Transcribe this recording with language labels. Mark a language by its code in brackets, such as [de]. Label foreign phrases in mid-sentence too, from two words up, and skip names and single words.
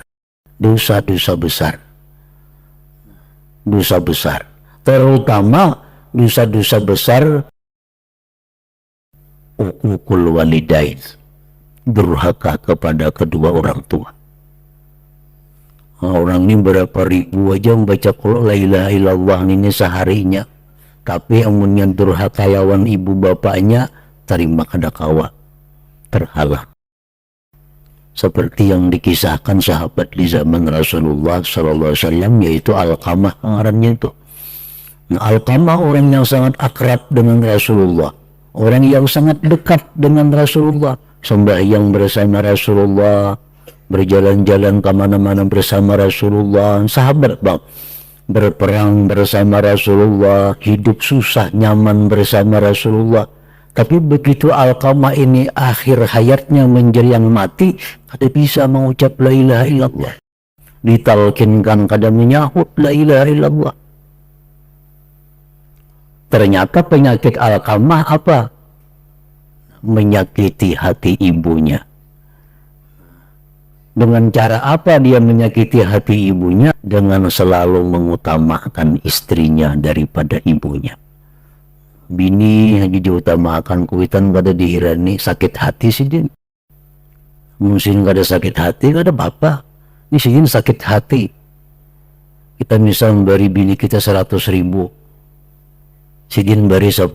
[id] Dosa-dosa besar, dosa besar, terutama dosa-dosa besar [ar] عقوق الوالدين, [id] durhaka kepada kedua orang tua. Orang ini berapa ribu aja membaca qul [ar] لا إله إلا الله [id] ini seharinya, tapi amunnya durhaka lawan ibu bapaknya, [bjn] terima kada kawa, [id] terhalang. Seperti yang dikisahkan sahabat di zaman Rasulullah [ar] صلى الله عليه وسلم, [bjn] yaitu Alqamah ngarannya itu. [id] Nah, Alqamah orang yang sangat akrab dengan Rasulullah, orang yang sangat dekat dengan Rasulullah, sembahyang bersama Rasulullah, berjalan-jalan kemana-mana bersama Rasulullah, sahabat bang, berperang bersama Rasulullah, hidup susah nyaman bersama Rasulullah. Tapi begitu Alqamah ini akhir hayatnya menjelang mati, kada bisa mengucap [ar] لا إله إلا الله. [id] Ditalkinkan kada menyahut [ar] لا إله إلا الله. [id] Ternyata penyakit Alqamah apa? Menyakiti hati ibunya. Dengan cara apa dia menyakiti hati ibunya? Dengan selalu mengutamakan istrinya daripada ibunya. [bjn] Bini hanya diutamakan, kuitan kada dihirani, sakit hati sih din. Mungkin kada sakit hati, kada apa-apa. Ini sih sakit hati. Kita misal beri bini kita 100.000, sidin beri 10.000.